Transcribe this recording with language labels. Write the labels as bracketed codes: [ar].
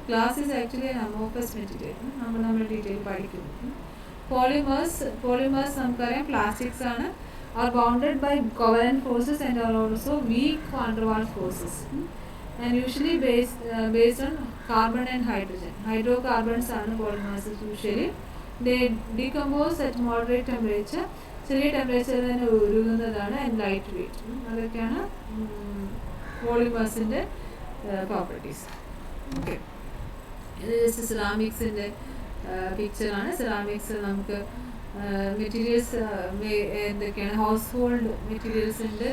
[en] glass is actually amorphous material, [ml] നമ്മൾ detail പഠിക്കുന്നു. Polymers നമുക്കറിയാം പ്ലാസ്റ്റിക്സ് ആണ്. [en] are bounded by covalent forces and are also weak van der Waals forces and usually based on carbon and hydrogen. Hydrocarbons are polymers usually. They decompose at moderate temperature. [ml] ചെറിയ temperature തന്നെ ഉരുകുന്നതാണ് [en] And light weight. [ml] അതൊക്കെയാണ് പോളിമേഴ്സിൻ്റെ properties. Okay, ഇത് just സെറാമിക്സിൻ്റെ പിക്ചറാണ്. Ceramics നമുക്ക് materials എന്തൊക്കെയാണ്, house hold materials ഉണ്ട്.